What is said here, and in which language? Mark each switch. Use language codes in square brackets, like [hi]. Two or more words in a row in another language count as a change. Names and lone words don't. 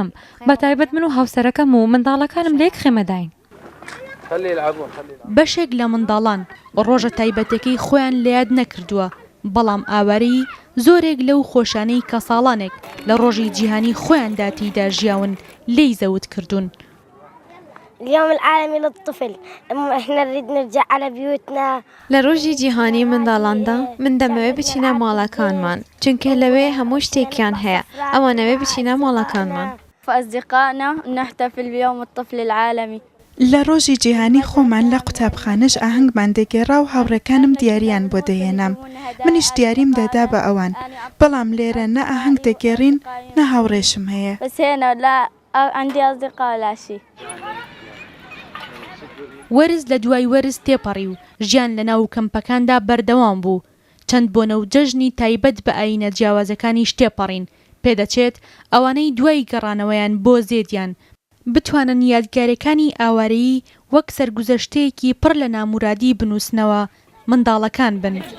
[ckb] بە تایبەت من و هاوسەرەکەم و منداڵەکانم لێک خێمەداین. بەشێک لە منداڵان ڕۆژە تایبەتەکەی خۆیان لەیاد نەکردووە، بەڵام ئاوارەی زۆرێک لەو خۆشانەی کە ساڵانێک لە ڕۆژی جیهانی خۆیاندا تێیدا ژیاون لێی زەوت کردوون. [ar] اليوم العالمي للطفل احنا نريد نرجع على بيوتنا. [ckb] لە ڕۆژی جیهانی منداڵاندا من دەمەوێت بچینە ماڵەکانمان، چونکە لەوێ هەموو شتێکیان هەیە، ئەوانەوێ بچینە ماڵەکانمان. [ar] فأصدقائنا نحتفل بيوم الطفل العالمي. [ckb] لە ڕۆژی جیهانی خۆمان لە قوتابخانەش ئاهەنگمان دەگێڕا و هاوڕێکانم دیاریان بۆ دەهێنام. منیش دیاریم دەدا بە ئەوان، بەڵام لێرە نە ئاهەنگ دەگێڕین نە هاوڕێشم هەیە. [ar] بس هنا لا عندي أصدقاء لا شيء. [ckb] وەرز لە دوای وەرز تێپەڕی و ژیان لە ناو کەمپەکاندا بەردەوام بوو. چەند بۆنە و جەژنی تایبەت بە ئاینە جیاوازەکانی شتێپەڕین، پێدەچێت ئەوانەی دوای گەڕانەوەیان بۆ زێدیان بتوانن یادگارەکانی ئاوارەیی وەک سەرگوزەشتەیەکی پڕ لە نامورادی بنووسنەوە منداڵەکان بن.